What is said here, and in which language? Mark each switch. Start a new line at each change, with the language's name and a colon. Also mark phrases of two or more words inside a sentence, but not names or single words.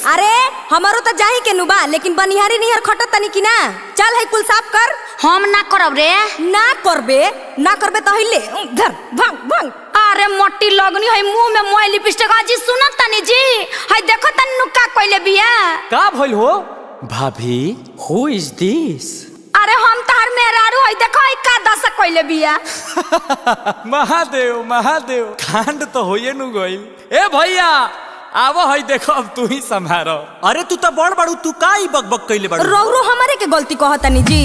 Bhojpuri: अरे हमारो तो जाही के नुबा, लेकिन बनिहारी निहर खटत तनी कि ना। चल हई कुल साफ कर। हम ना करब रे। ना करबे तो हिले धर भंग भंग। अरे मोटी लगनी है मुंह में मोय लिपस्टिक। आजी सुनत तनी जी, हई देखो तनी नुका कइले बिया। का भइल हो भाभी?
English: who is this?
Bhojpuri: अरे हम तहर मेहरारू हई, देखो हई का दशा कइले बिया। महादेव महादेव, कांड तो होइए नु गइल। ए भैया आवो हई देखो, अब तू ही संभारो। अरे तू तो बड़ बड़ू, तू का ही बकबक कइले बड़ू? रौरो हमारे के गलती कहतनी जी।